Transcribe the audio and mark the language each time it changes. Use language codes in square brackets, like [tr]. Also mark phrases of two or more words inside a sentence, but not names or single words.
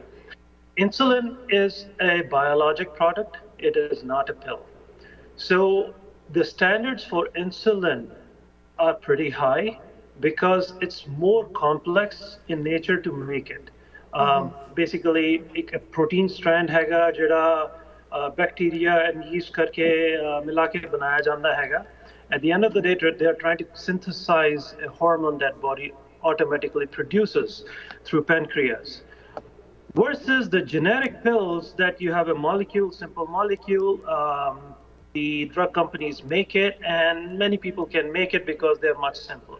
[en] Insulin is a biologic product. It is not a pill. So the standards for insulin are pretty high because it's more complex in nature to make it. Basically, a protein strand [pa] ਹੈਗਾ ਜਿਹੜਾ [en] bacteria and yeast [pa] ਕਰਕੇ ਮਿਲਾ ਕੇ ਬਣਾਇਆ ਜਾਂਦਾ ਹੈਗਾ. [en] At the end of the day, they are trying to synthesize a hormone that body automatically produces through pancreas. Versus the generic pills that you have a molecule, simple molecule, the drug companies make it, and many people can make it because they're much simpler.